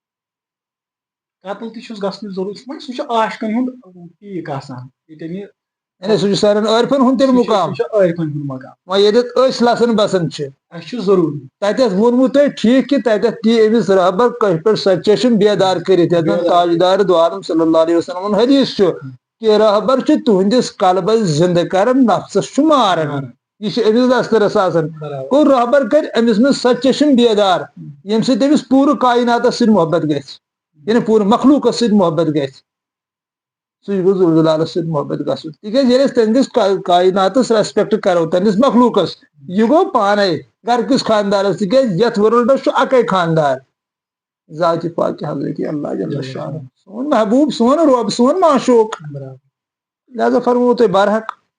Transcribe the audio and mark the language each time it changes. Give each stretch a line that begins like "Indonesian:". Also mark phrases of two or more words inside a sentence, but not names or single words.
Kashmiri: قتل تہِ چھُس گژھنٕچ ضروٗرت وۄنۍ سُہ چھُ عاشقن ہُنٛد پیٖک آسان ییٚتٮ۪ن یہِ یعنی سُہ چھُ سارن عٲرفن ہُنٛد تیٚلہِ مُقام عٲرفن ہُنٛد مقام وۄنۍ ییٚتٮ۪تھ أسۍ لسن بسان چھِ اَسہِ چھُ ضروٗری تتٮ۪تھ ووٚنمُو تۄہہِ ٹھیٖک کہِ تتٮ۪تھ دِ أمِس رہبر کٲنٛسہِ پٮ۪ٹھ سۄ چشم بیدار کٔرِتھ یتھ زن تاجدار دو عالم
Arabic: صلی اللہ علیہ وسلم
Kashmiri: ہُنٛد حدیث چھُ کہ رہبر چھُ تُہنٛدِس قلبس زنٛدٕ کران نفسس چھُ ماران یہ چھُ أمِس دسترس آسان گوٚو رہبر کرِ أمِس منٛز سۄ چشم بیدار ییٚمہِ سۭتۍ أمِس پوٗرٕ کایناتس سۭتۍ محبت گژھِ یعنی پوٗرٕ مخلوٗقس سۭتۍ محبت گژھِ سُہ گوٚو ذوالجلالس سۭتۍ محبت گژھُن تِکیٛازِ ییٚلہِ أسۍ تہنٛدِس کایناتس ریسپیکٹ کرو تہنٛدِس مخلوٗقس یہِ گوٚو پانے گرکِس خاندارس تِکیٛازِ یتھ ورلڈس چھُ اکے خاندار ذاتِ پاک حضرت اللہ
Arabic: جل شانہ
Kashmiri: سون محبوب سون رۄب سون معشوق لہذا فرموو تۄہہِ برحق